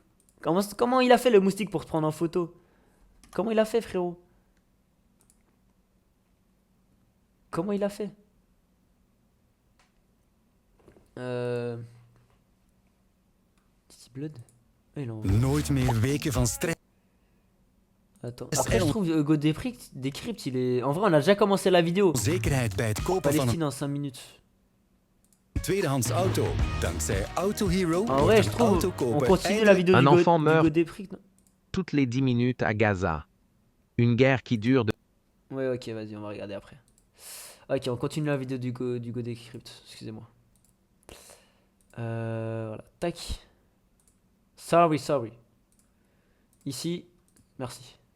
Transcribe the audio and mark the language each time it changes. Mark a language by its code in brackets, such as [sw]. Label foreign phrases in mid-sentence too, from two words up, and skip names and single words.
[fr] Comment il a fait, le moustique, pour se prendre en photo? Comment il a fait, frérot? comment il a fait? City Blood? Ah, il en... [nl] Nooit meer weken van stress. [fr] Attends. Après, je trouve Hugo Decrypt, il est. En vrai, on a déjà commencé la vidéo. [nl] Zekerheid bij het kopen van [fr] Palestine en 5 minutes. [nl] een tweedehands auto. Dankzij Auto Hero [fr] En [nl] wordt [fr] vrai, [nl] een [fr] je trouve. [nl] auto [fr] On [nl] kopen [fr] continue la vidéo Un d'Hugo enfant meurt. Decrypt. Non Toutes les 10 minutes à Gaza. Une guerre qui dure de Ouais, ok, vas-y, on va regarder après. Ok, on continue la vidéo d'Hugo Decrypt. Excusez-moi. Voilà. Tac. Sorry. Ici. Merci.